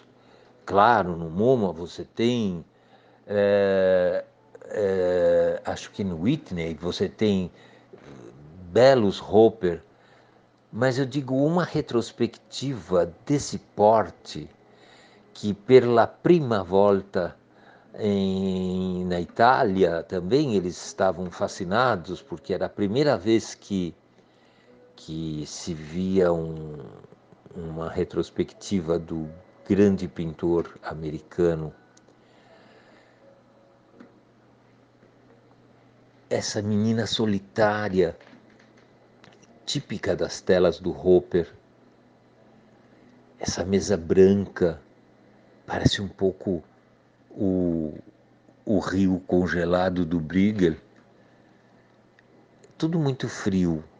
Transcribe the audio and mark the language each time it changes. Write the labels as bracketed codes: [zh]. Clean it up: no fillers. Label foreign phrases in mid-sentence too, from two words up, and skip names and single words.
[pt] Claro, no MoMA você tem, acho que no Whitney você tem belos Hopper, mas eu digo uma retrospectiva desse porte, que [it] per la prima volta [pt] na Itália também eles estavam fascinados, porque era a primeira vez que se via uma retrospectiva do grande pintor americano. Essa menina solitária, típica das telas do Hopper, essa mesa branca, parece um pouco o rio congelado do Bruegel, tudo muito frio.